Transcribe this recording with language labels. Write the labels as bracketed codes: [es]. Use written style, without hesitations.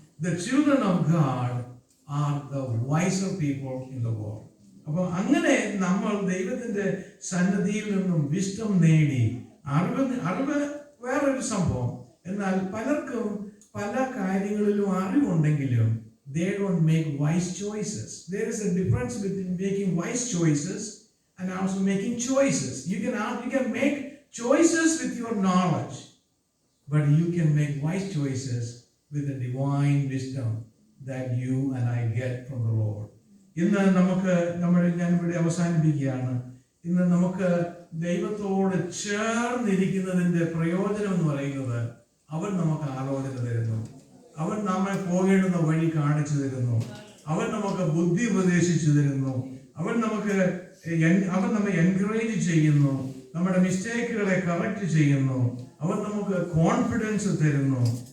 [en] The children of God are the wiser people in the world. [ml] അപ്പോൾ അങ്ങനെ നമ്മൾ ദൈവത്തിന്റെ സന്നിധിയിൽ നിന്നും വിസ്ഡം നേടി അറിവ് വേറൊരു സംഭവം. എന്നാൽ പലർക്കും പല കാര്യങ്ങളിലും അറിവുണ്ടെങ്കിലും [en] they don't make wise choices. There is a difference between making wise choices and also making choices. You can make choices with your knowledge, but you can make wise choices with the divine wisdom that you and I get from the Lord. [ml] ഇന്ന് ഞാൻ ഇവിടെ അവസാനിപ്പിക്കുകയാണ്. ഇന്ന് നമുക്ക് ദൈവത്തോട് ചേർന്നിരിക്കുന്നതിന്റെ പ്രയോജനം എന്ന് പറയുന്നത് അവൻ നമുക്ക് ആലോചന തരുന്നു, അവൻ നമ്മെ പോകേണ്ടുന്ന വഴി കാണിച്ചു തരുന്നു, അവൻ നമുക്ക് ബുദ്ധി ഉപദേശിച്ചു തരുന്നു, അവൻ നമ്മെ എൻകറേജ് ചെയ്യുന്നു, നമ്മുടെ മിസ്റ്റേക്കുകളെ കറക്റ്റ് ചെയ്യുന്നു, അവൻ നമുക്ക് കോൺഫിഡൻസ് തരുന്നു.